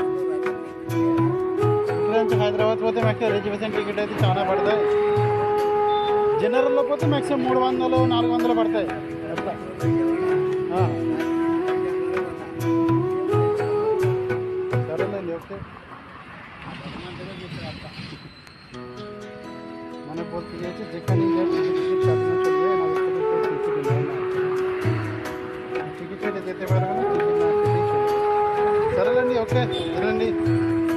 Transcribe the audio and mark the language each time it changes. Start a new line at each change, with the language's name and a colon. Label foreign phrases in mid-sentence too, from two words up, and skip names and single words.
Telugu: ఇక్కడ నుంచి హైదరాబాద్ పోతే మ్యాక్సిమం రిజర్వేషన్ టికెట్ అయితే చాలా పడతాయి. జనరల్లో పోతే మ్యాక్సిమం 300 400 పడతాయి అట్లా. సరేలేండి, ఓకే.
Bangla: মানে বলতে গিয়েছে যেখানেই যায় টিকিট কাটানো চলবে না, টিকিট নেয় না, টিকিট কেটে যেতে পারবে না, টিকিট না কেটেই চলবে।
Telugu: సరేలేండి, ఓకే, తినండి.